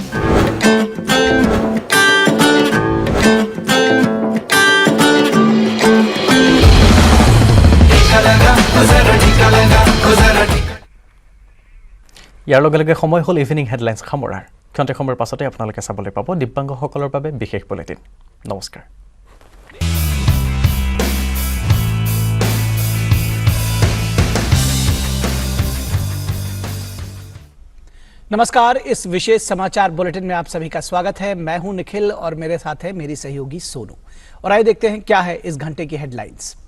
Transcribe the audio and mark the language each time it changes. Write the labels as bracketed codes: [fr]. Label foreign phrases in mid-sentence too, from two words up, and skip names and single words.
[as] ইয়াৰ লগে লগে সময় হ'ল [en] evening headlines [as] সামৰাৰ। ক্ষন্তে সময়ৰ পাছতে আপোনালোকে চাবলৈ পাব দিব্যাংগসকলৰ বাবে বিশেষ বুলেটিন। নমস্কাৰ। [hi] नमस्कार, इस विशेष समाचार बुलेटिन में आप सभी का स्वागत है। मैं हूं निखिल और मेरे साथ है मेरी सहयोगी सोनू। और आइए देखते हैं क्या है इस घंटे की हेडलाइंस।